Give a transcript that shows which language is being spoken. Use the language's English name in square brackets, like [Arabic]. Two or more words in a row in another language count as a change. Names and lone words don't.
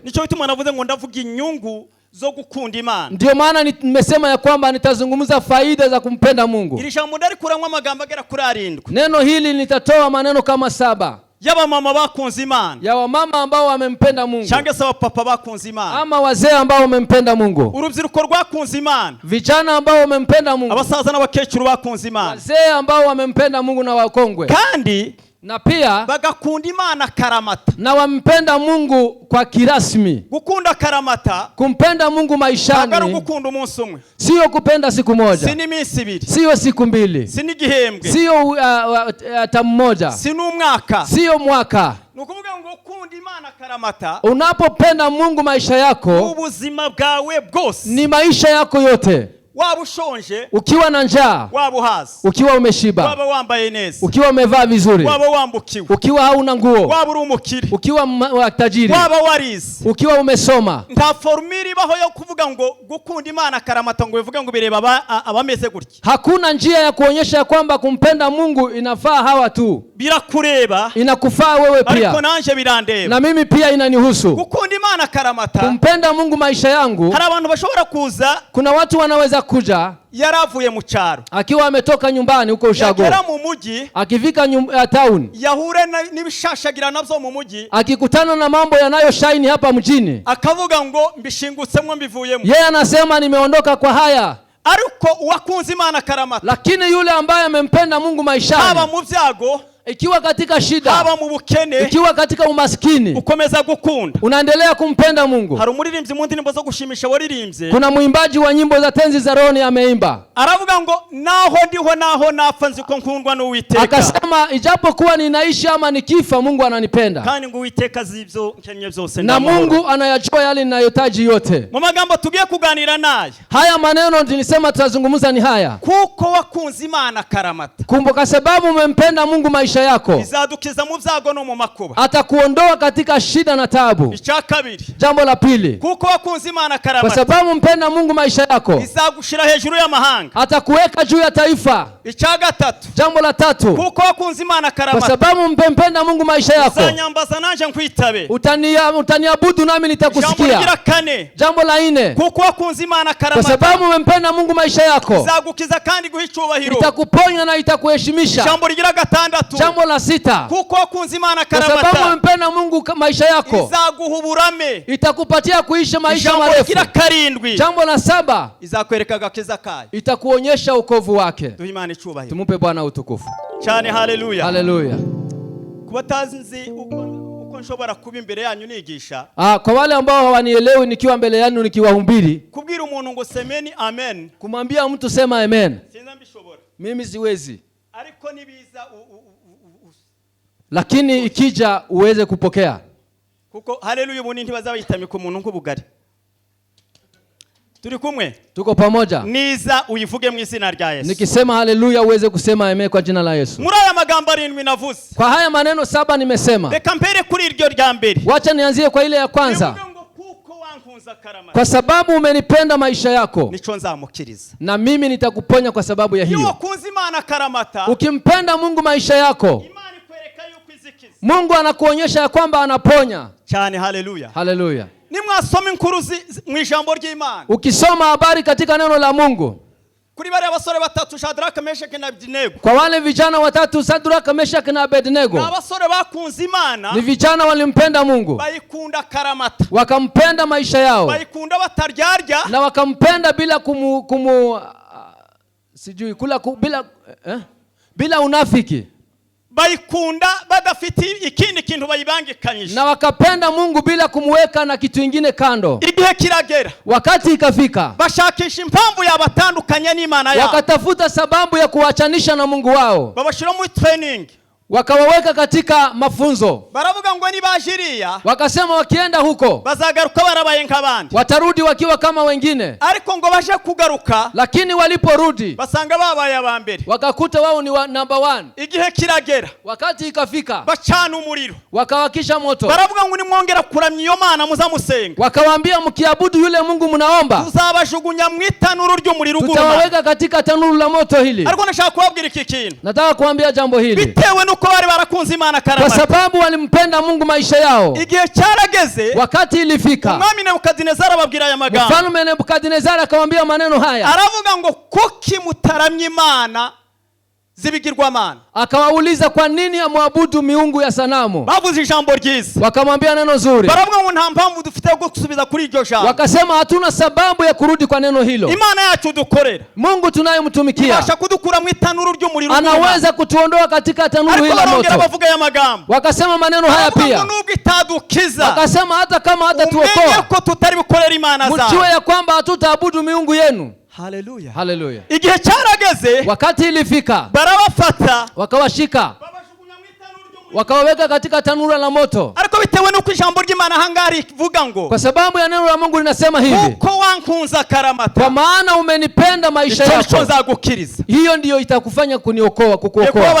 [Rundi] Nicho bituma navuze ngo ndavuga inyungu zo gukunda Imana. [Swahili] Ndio maana nimesema ya kwamba nitazungumza faida za kumpenda Mungu. [Rundi] Iri jambo ndari kuramwa amagambo agera kuri 7. [Swahili] Neno hili nitatoa maneno kama 7. [Rundi] Yaba mama bakunze Imana, [Swahili] ya wamama ambao wamempenda Mungu, [Rundi] cyangwa se papa bakunze Imana, [Swahili] ama wazee ambao wamempenda Mungu, [Rundi] urubyiruko rwakunze Imana, [Swahili] vijana ambao wamempenda Mungu, [Rundi] abasaza n'abakecuru bakunze Imana, [Swahili] wazee ambao wamempenda Mungu na wakongwe, [Rundi] kandi [Swahili] na pia [Rundi] bagakunda Imana karamata, [Swahili] na wampenda Mungu kwa kirasmi. [Rundi] Gukunda karamata, [Swahili] kumpenda Mungu maishani, [Rundi] agara gukunda umunsi umwe, [Swahili] sio kupenda siku moja, [Rundi] si n'iminsi 2, [Swahili] sio siku 2, [Rundi] si n'igihembwe, [Swahili] sio hata mmoja, [Rundi] si n'umwaka, [Swahili] sio mwaka. [Rundi] Nukuvuga ngo ukunda Imana karamata, [Swahili] unapopenda Mungu maisha yako, [Rundi] ubuzima bwawe bwose, [Swahili] ni maisha yako yote. [Rundi] Waba ushonje, [Swahili] ukiwa na njaa, [Rundi] waba uhaze, [Swahili] ukiwa umeshiba, [Rundi] waba wambaye neza, [Swahili] ukiwa umevaa vizuri, [Rundi] waba wambukiwe, [Swahili] ukiwa hauna nguo, [Rundi] waba uri umukire, [Swahili] ukiwa tajiri, [Rundi] waba warize, [Swahili] ukiwa umesoma, [Rundi] nta formula ibaho yo kuvuga ngo gukunda Imana karamata ngo bivuga ngo bireba abameze gutya. [Swahili] Hakuna njia ya kuonyesha kwamba kumpenda Mungu inafaa hawa tu. [Rundi] Birakureba, [Swahili] inakufaa wewe pia, [Rundi] ariko nanje birandeba, [Swahili] na mimi pia inanihusu. [Rundi] Gukunda Imana karamata, [Swahili] kumpenda Mungu maisha yangu, [Rundi] hari abantu bashobora kuza, [Swahili] kuna watu wanaweza kuja [Rundi] yaravuye mu cyaro, [Swahili] akiwa ametoka nyumbani huko ushago, [Rundi] yagera mu muji, [Swahili] akifika town, [Rundi] yahure n'ibishashagira navyo mu muji, [Swahili] akikutana na mambo yanayoshine hapa mjini, [Rundi] akavuga ngo mbishingutsemwe mbivuyemo. [Swahili] Yeye anasema nimeondoka kwa haya. [Rundi] Ariko uwakunze Imana karamata, [Swahili] lakini yule ambaye amempenda Mungu maishani, [Rundi] haba mu byago, [Swahili] ikiwa katika shida, [Rundi] haba mu bukene, [Swahili] ikiwa katika umaskini, [Rundi] ukomeza gukunda, [Swahili] unaendelea kumpenda Mungu. [Rundi] Hari umuririmbyi mu ndirimbo zo gushimisha waririmbye, [Swahili] kuna mwimbaji wa nyimbo za tenzi za roho ameimba, [Rundi] aravuga ngo naho ndiho naho napfa nzi ko nkundwa n'Uwiteka, [Swahili] akasema ijapokuwa ninaishi ama nikifa Mungu ananipenda, [Rundi] kandi ngo Uwiteka zivyo nkenye byose, [Swahili] na Mungu anayajua yale ninayotaji yote. [Rundi] Mu magambo tugiye kuganira naye, [Swahili] haya maneno nilisema tutazungumza ni haya, [Rundi] kuko wakunze Imana karamata, [Swahili] kumbuka sababu umempenda Mungu maisha yako, [Rundi] izadukiza mu byago no mu makuba, [Swahili] atakuondoa katika shida na taabu. [Rundi] Icya kabiri, [Swahili] jambo la pili, [Rundi] kuko wakunze Imana karamata, [Swahili] kwa sababu umpenda Mungu maisha yako, [Rundi] izagushira hejuru y'amahanga, [Swahili] atakuweka juu ya taifa. [Rundi] Icya gatatu, [Swahili] jambo la tatu, [Rundi] kuko wakunze Imana karamata, [Swahili] kwa sababu umpenda Mungu maisha yako, [Rundi] uzanyambaza nanje nkwitabe, [Swahili] utaniabudu nami nitakusikia. Jambo la 4, [Rundi] kuko wakunze Imana karamata, [Swahili] kwa sababu umpenda Mungu maisha yako, [Rundi] izagukiza kandi guha icyubahiro, [Swahili] itakuponya na itakuheshimisha. Jambo la 6, [Rundi] kuko wakunze Imana karamata, [Swahili] kwa sababu umpenda Mungu maisha yako, [Rundi] izaguha uburame, [Swahili] itakupatia kuishi maisha marefu. Jambo la 7, [Rundi] izakwereka agakiza kayo, [Swahili] itakuonyesha wokovu wake. [Rundi] Duha Imana icyubahiro, [Swahili] tumupe Bwana utukufu [Rundi] cyane. Haleluya, [Swahili] haleluya. [Rundi] Kubatazi uko nshobora kuba imbere yanyu nigisha, [Swahili] kwa wale ambao hawanielewi nikiwa mbele yenu nikiwahubiri, [Rundi] kubwira umuntu ngo semeni amen, [Swahili] kumwambia mtu sema amen, [Rundi] sinza mbishobora, [Swahili] mimi siwezi, [Rundi] ariko nibiza [Swahili] lakini ikija uweze kupokea. [Rundi] Kuko haleluya, ubundi ntibazayitamika umuntu nk'ubugari. Turi kumwe, [Swahili] tuko pamoja. [Rundi] Niza uyivuge mu izina rya Yesu. [Swahili] Nikisema haleluya uweze kusema amen kwa jina la Yesu. [Rundi] Muri aya magambo 7 navuze, [Swahili] kwa haya maneno 7 nimesema, [Rundi] reka mbere kuri iryo rya mbere, [Swahili] wacha nianzie kwa ile ya kwanza, kwa sababu umenipenda maisha yako, [Rundi] nico nzamukiriza, [Swahili] na mimi nitakuponya kwa sababu ya hiyo. [Rundi] Wakunze Imana karamata, [Swahili] ukimpenda Mungu maisha yako, [Rundi] Imana ikwereka yuko izikiza, [Swahili] Mungu anakuonyesha ya kwamba anaponya [Rundi] cyane. Haleluya, [Swahili] haleluya. [Rundi] Nimwasoma inkuru mu ijambo ry'Imana, [Swahili] ukisoma habari katika neno la Mungu, [Rundi] kuri bari abasore 3 Shadraka, Meshaki na Abednego, [Swahili] kwa wale vijana 3 Shadraka, Meshaki na Abednego, [Rundi] abasore bakunze Imana, [Swahili] ni vijana walimpenda Mungu, [Rundi] bayikunda karamata, [Swahili] wakampenda maisha yao, [Rundi] bayikunda bataryarya, [Swahili] na wakampenda bila sijui kula bila unafiki, [Rundi] bayikunda badafiti ikindi kintu bayibangikanyije, [Swahili] na wakapenda Mungu bila kumweka na kitu kingine kando. [Rundi] Igihe kiragera, [Swahili] wakati ikafika, [Rundi] bashakisha impamvu yabatandukanya n'Imana yao, [Swahili] wakatafuta sababu ya kuachanisha na Mungu wao, [Rundi] babashira mu training, [Swahili] wakawaweka katika mafunzo. [Rundi] Baravuga ngo nibajiriya, [Swahili] wakasema wakienda huko [Rundi] bazagaruka barabaye nk'abandi, [Swahili] watarudi wakiwa kama wengine. [Rundi] Ariko ngo baje kugaruka, [Swahili] lakini waliporudi [Rundi] basanga babaye abambere, [Swahili] wakakuta wao ni number 1. [Rundi] Igihe kiragera, [Swahili] wakati ikafika, [Rundi] bacana umuriro, [Swahili] wakawakisha moto. [Rundi] Baravuga ngo nimwongera kuramya iyo Mana muzamusenga, [Swahili] wakawaambia mkiabudu yule Mungu mnaomba, [Rundi] tuzabajugunya mu itanuru ry'umuriro guma, [Swahili] tutawaweka katika tanuru la moto hili. [Rundi] Ariko nashaka kubabwira iki kintu, [Swahili] nataka kuambia jambo hili, [Rundi] bitewe nuko bari barakunze Imana karamata, [Swahili] kwa sababu walimpenda Mungu maisha yao. [Rundi] Igihe cyarageze, [Swahili] wakati ilifika, [Rundi] Umwami Nebukadinezari ababwira aya magambo. [Swahili] Mfalme Nebukadinezari akamwambia maneno haya, [Rundi] aravuga ngo kuki mutaramya Imana zibigirwamana. [Swahili] Akawauliza kwa nini amwabudu miungu ya sanamu. [Rundi] Bavuze ijambo ryiza, [Swahili] wakamwambia neno zuri. [Rundi] Baravuga ngo nta mpamvu dufite yo gusubiza kuri iryo jambo. [Swahili] Wakasema hatuna sababu ya kurudi kwa neno hilo. [Rundi] Imana yacu dukorera, [Swahili] Mungu tunayemtumikia, [Rundi] ibasha kudukura mu itanuru ry'umuriro, [Swahili] anaweza kutuondoa katika tanuru hili la moto. [Rundi] Bavuga ya magambo, [Swahili] wakasema maneno haya pia, [Rundi] nubwo itadukiza, [Swahili] wakasema hata kama hatatuokoa, [Rundi] umenye ko tutari bukorera Imana zawe, [Swahili] mjue ya kwamba hatutaabudu miungu yenu. [Rundi] Haleluya, [Swahili] haleluya. [Rundi] Igihe cyarageze, [Swahili] wakati ilifika, [Rundi] barabafata, [Swahili] wakawashika, wakawaweka katika tanuru la moto. [Rundi] Ariko bitewe nuko ijambo ry'Imana hangari vuga ngo, [Swahili] kwa sababu ya neno la Mungu linasema hivi, [Rundi] kuko wankunza karamata, [Swahili] kwa maana umenipenda maisha yako, hiyo ndiyo itakufanya kuniokoa, kukuokoa.